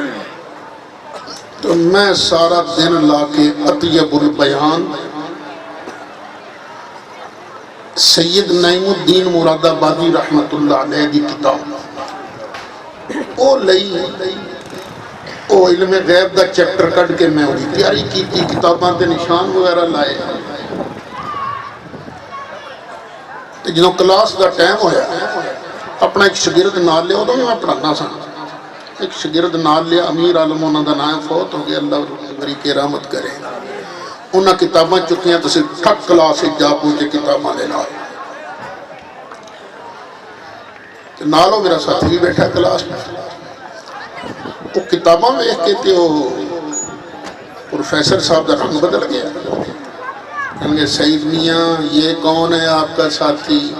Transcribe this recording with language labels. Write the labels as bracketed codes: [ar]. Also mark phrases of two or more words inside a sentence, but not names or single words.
[pa] تو میں سارا دن لا کے اطیب البیان سید نعیم الدین مراد آبادی [ar] رحمت اللہ علیہ [pa] دی کتاب او لئی او علم غیب دا چیپٹر کٹ کے میں ہوئی تیاری کی تھی، کتاباں تے نشان وغیرہ لائے۔ جنہوں کلاس دا ٹائم ہویا اپنا ایک شگرد نال لیا، ادھوں میں پڑھانا سا، ایک شگرد نال لیا، امیر عالم انہوں دا نام فوت ہو گیا، اللہ بری کے رحمت کرے۔ انہاں کتاباں چکیاں تو صرف ٹھک کلاس جا پہنچے کتاباں لے لائے۔ نالو میرا ساتھی بھی بیٹھا کلاس میں، وہ کتاباں میں ایک کہتے ہو پروفیسر صاحب دا رنگ بدل گیا، [ur] کہیں گے سعید میاں یہ کون ہے آپ کا ساتھی؟